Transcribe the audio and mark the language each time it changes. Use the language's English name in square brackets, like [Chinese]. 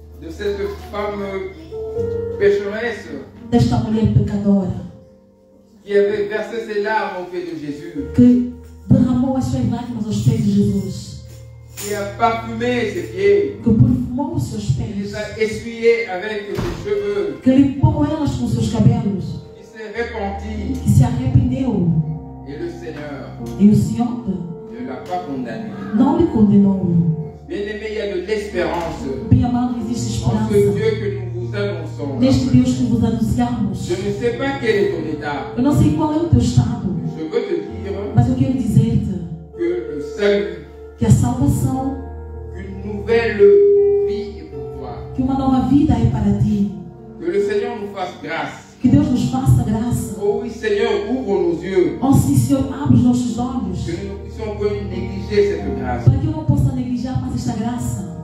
[French] cette femme pécheresse [Portuguese] desta mulher pecadora [French] qui avait versé ses larmes aux pieds de Jésus, [Portuguese] que derramou as suas lágrimas aos pés de Jesus, [French] qui a parfumé ses pieds, [Portuguese] que perfumou os seus [French] qui [Portuguese] pés, [French] les a essuyés avec ses cheveux, [Portuguese] que limpou elas com seus cabelos, [French] qui s'est repenti. [Portuguese] que se arrependeu. [French] Et le Seigneur [Portuguese] E o Senhor [French] ne l'a pas condamné. [Portuguese] não lhe condenou. [French] Bien-aimé, il y a de l'espérance [Portuguese] Bem amado, existe [French] en ce [Portuguese] esperança [French] Dieu que nous vous annonçons. [Portuguese] neste Deus que vos anunciamos. [French] Je ne sais pas quel est ton état. [Portuguese] Eu não sei qual é o teu estado, [French] Je veux te dire [Portuguese] mas eu quero dizer-te [French] que le salut, [Portuguese] que a salvação, [French] qu'une nouvelle vie est pour toi. [Portuguese] que uma nova vida é para ti. [French] Que le Seigneur nous fasse grâce. [Portuguese] Que Deus nos faça graça. [French] Oh oui, Seigneur, ouvre nos yeux. [Portuguese] Oh sim, Senhor, abre os nossos olhos, [French] Que nous ne puissions pas négliger cette grâce. [Portuguese] para que eu não possa negligenciar mais esta graça.